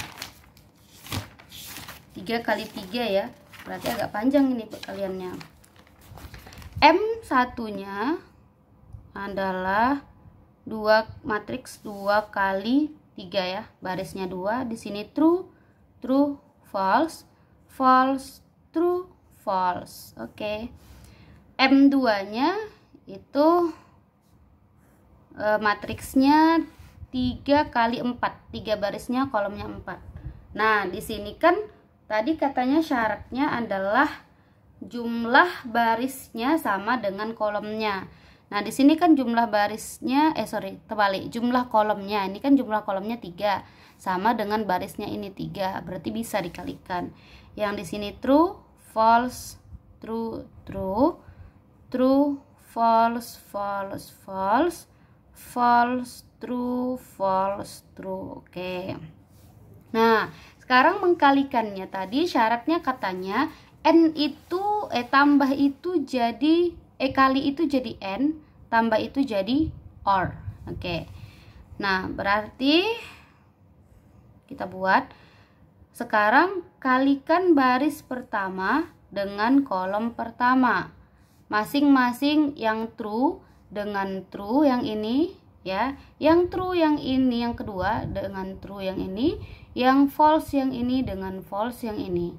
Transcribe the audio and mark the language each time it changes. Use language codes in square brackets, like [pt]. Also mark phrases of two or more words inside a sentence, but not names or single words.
[id] 3 kali 3 ya, berarti agak panjang ini perkaliannya. M1 nya adalah 2 matriks 2 kali 3 ya, barisnya 2, di sini [en] true true false false true false. [id] Oke. M2 nya itu matriksnya 3 kali 4, 3 barisnya kolomnya 4. Nah di sini kan tadi katanya syaratnya adalah jumlah barisnya sama dengan kolomnya. Nah di sini kan jumlah barisnya terbalik, jumlah kolomnya ini kan jumlah kolomnya 3 sama dengan barisnya ini 3, berarti bisa dikalikan. Yang di sini [en] true false true true true false false false false true false true. [id] Oke. Nah sekarang mengkalikannya, tadi syaratnya katanya n itu tambah itu jadi kali itu jadi n, tambah itu jadi or. Oke. Nah berarti kita buat sekarang, kalikan baris pertama dengan kolom pertama, masing-masing yang true dengan true yang ini ya, yang true yang ini yang kedua dengan true yang ini, yang false yang ini dengan false yang ini.